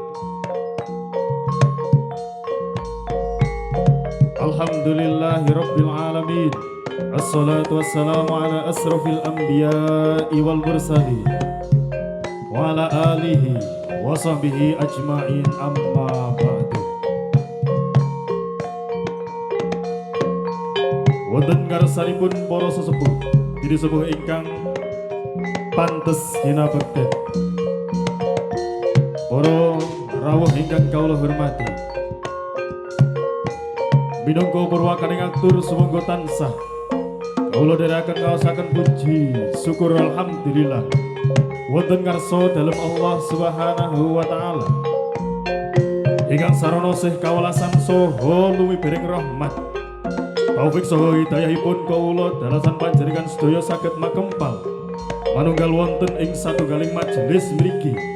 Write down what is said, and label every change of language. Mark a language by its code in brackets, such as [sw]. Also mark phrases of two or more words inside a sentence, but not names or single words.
[ar] الحمد لله رب العالمين. الصلاة والسلام على أشرف الأنبياء والمرسلين وعلى آله وصحبه أجمعين، أما بعد. [jv] Wonten ngarsanipun para sesepuh diri sepuh ingkang pantes hinabekten, para rawuh ingkang kawula hormati, minangka purwakaning atur sumangga tansah kawula dherekaken ngaosaken puji syukur alhamdulillah wonten ngarsa dalem Allah [ar] سبحانه وتعالى [jv] ingkang sarana sih kawelasan saha lumibering rahmat taufik saha hidayahipun kawula dalasan panjenengan sedaya saged makempal manunggal wonten ing satunggaling majelis mriki.